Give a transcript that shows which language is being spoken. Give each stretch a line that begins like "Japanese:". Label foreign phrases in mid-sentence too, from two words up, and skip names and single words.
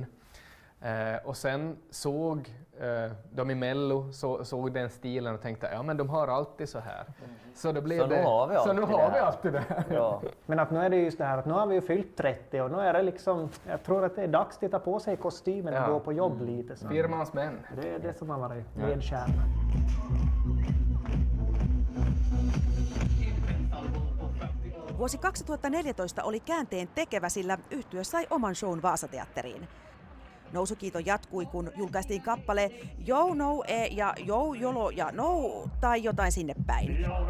Swedish: Och sen såg de i Mello såg den stilen och tänkte ja men de har alltid så här. Så då blev nu har vi alltid det här. Ja. Men att nu är det just det här att nu har vi ju fyllt 30 och nu är det liksom, jag tror att det är dags att ta på sig kostymen och gå på jobb lite. Så. Firmans män. Det är det som har varit ledstjärnan.
Finnish: Vuosi 2014 oli käänteen tekevä, sillä yhtye sai oman shown Vaasateatteriin. Nousukiito jatkui, kun julkaistiin kappale Yo No E ja Yo Jolo ja No tai jotain sinne päin.